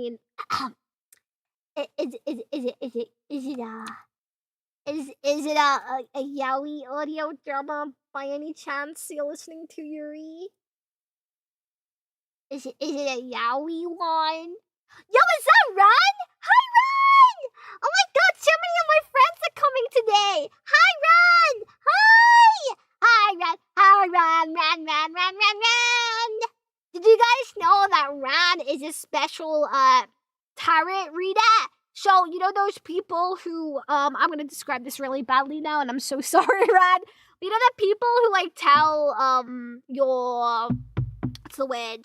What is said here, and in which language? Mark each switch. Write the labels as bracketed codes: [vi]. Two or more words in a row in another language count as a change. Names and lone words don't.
[en] Is it a Yowie audio drama by any chance you're listening to, Yuri? Is it a Yowie one? Yo, is that Ron? Hi, Ron! Oh my god, so many of my friends are coming today! Hi, Ron! Hi! Hi, Ron! Hi, Ron! Did you guys know that Ron is a special, tarot reader? So, you know those people who, I'm gonna describe this really badly now, and I'm so sorry, Ron. You know the people who, like, tell, what's the word?